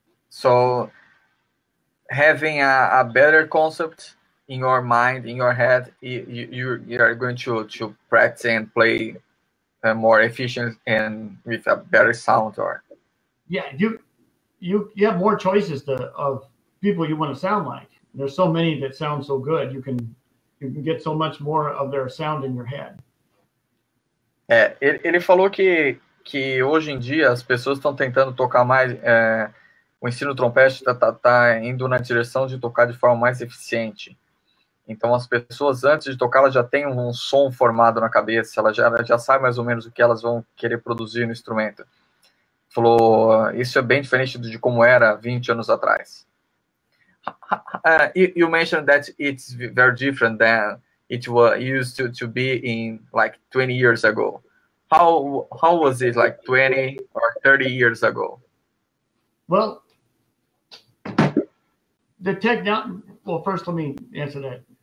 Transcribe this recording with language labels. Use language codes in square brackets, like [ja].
[en] So having a better concept in your mind, in your head, you are going to practice and play more efficient and with a better sound, or yeah, you have more choices of people you want to sound like. There's so many that sound so good. You can get so much more of their sound in your head. [pt] Ele falou que hoje em dia as pessoas estão tentando tocar mais. O ensino trompete tá indo na direção de tocar de forma mais eficiente. Então, as pessoas, antes de tocar, elas já têm um som formado na cabeça, elas já sabem mais ou menos o que elas vão querer produzir no instrumento. Falou, isso é bem diferente de como era 20 anos atrás. [en] You mentioned that it's very different than it was used to be in like 20 years ago. How was it like 20 or 30 years ago? Well, well, first let me answer that.